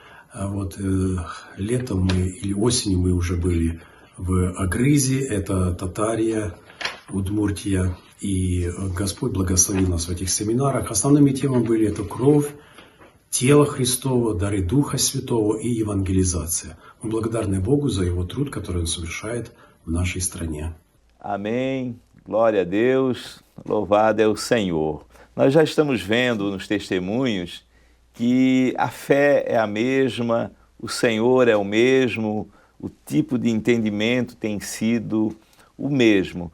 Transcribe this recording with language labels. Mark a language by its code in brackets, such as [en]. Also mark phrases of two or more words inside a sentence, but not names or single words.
[ru] Летом или осенью мы уже были в Агрызе, это Татария, Удмуртия, и Господь благословил нас в этих семинарах. Основными темами были это кровь, тело Христово, дары Духа Святого и евангелизация. Мы благодарны Богу за Его труд, который Он совершает в нашей стране. [pt] Amém. Glória a Deus. Louvado é o Senhor. Nós já estamos vendo nos testemunhos que a fé é a mesma, o Senhor é o mesmo, o tipo de entendimento tem sido o mesmo.